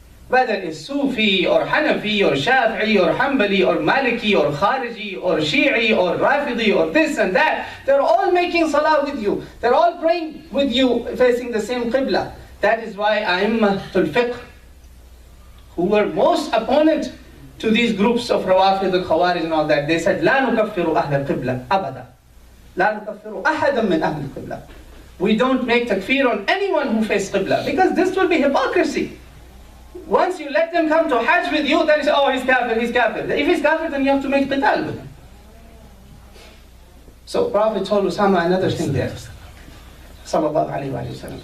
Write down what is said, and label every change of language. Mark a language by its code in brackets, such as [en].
[en] Whether it's Sufi or Hanafi or Shafi'i or Hanbali or Maliki or Khariji or Shi'i or Rafidi or this and that, they're all making salah with you. They're all praying with you facing the same Qibla. That is why A'immatul Fiqh, who were most opponent to these groups of Rawafid, the Khawarij and all that, they said, [ar] لا نكفر أهل القبلة أبدا. لا نكفر أحدا من أهل القبلة. [en] We don't make takfir on anyone who faces Qibla, because this will be hypocrisy. Once you let them come to Hajj with you, then you say, oh, he's kafir, he's kafir. If he's kafir, then you have to make qital with him. So Prophet told Usama another thing there. Sallallahu alayhi wa sallam.